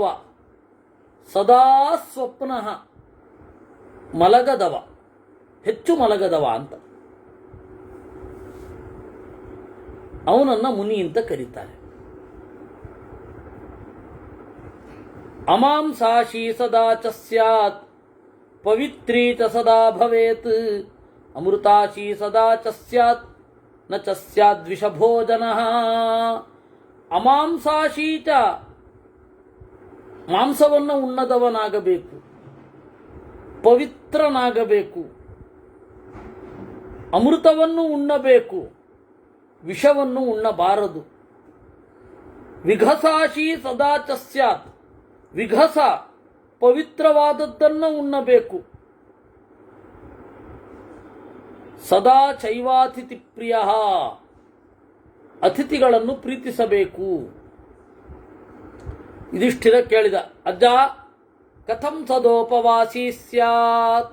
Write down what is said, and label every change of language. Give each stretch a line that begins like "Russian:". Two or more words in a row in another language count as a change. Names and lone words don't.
Sanskrit: ಸದಾ ಸ್ವಪ್ನಃ,
Kannada: ಮಲಗದವ, ಹೆಚ್ಚು ಮಲಗದವ ಅಂತ. ಅವನನ್ನ ಮುನಿ ಅಂತ ಕರೀತಾರೆ.
Sanskrit: ಅಮಾಂಸಾಶಿ ಸದಾ ಚ ಸ್ಯಾತ್ ಪವಿತ್ರೀ ಚ ಸದಾ ಭವೇತ್ ಅಮೃತಾಶಿ ಸದಾ ಚ ಸ್ಯಾತ್ ನ ಚ ಸ್ಯಾದ್ ವಿಷಭೋಜನಃ. ಅಮಾಂಸಾಶಿ ಚ,
Kannada: ಮಾಂಸವನ್ನು ಉಣ್ಣದವನಾಗಬೇಕು, ಪವಿತ್ರನಾಗಬೇಕು, ಅಮೃತವನ್ನು ಉಣ್ಣಬೇಕು, ವಿಷವನ್ನು ಉಣ್ಣಬಾರದು.
Sanskrit: ವಿಘಸಾಶಿ ಸದಾ ಚ ಸ್ಯಾತ್,
Kannada: ವಿಘಸ ಪವಿತ್ರವಾದದ್ದನ್ನು ಉಣ್ಣಬೇಕು.
Sanskrit: ಸದಾ ಚೈವಾತಿಥಿ ಪ್ರಿಯ,
Kannada: ಅತಿಥಿಗಳನ್ನು ಪ್ರೀತಿಸಬೇಕು. ಯುಧಿಷ್ಠಿರ ಕೇಳಿದ, ಅಜ್ಜ
Sanskrit: ಕಥಂ ಸದೋಪವಾಸಿ ಸ್ಯಾತ್?